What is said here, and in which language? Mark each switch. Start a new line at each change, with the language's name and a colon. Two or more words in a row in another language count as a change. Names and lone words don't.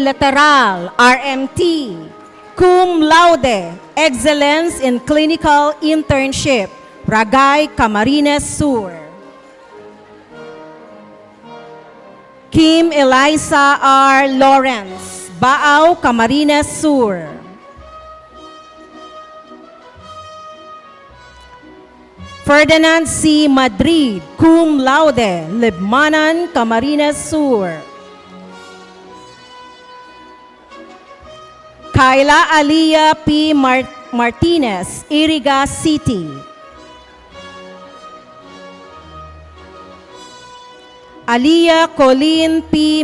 English: Lateral, RMT,
Latin: cum laude,
English: excellence in clinical internship, Ragay, Camarines Sur. Kim Eliza R. Lawrence, Baao, Camarines Sur. Ferdinand C. Madrid,
Latin: cum laude,
English: Libmanan, Camarines Sur. Kayla Aliyah P. Martinez, Iriga City. Aliyah Colleen P.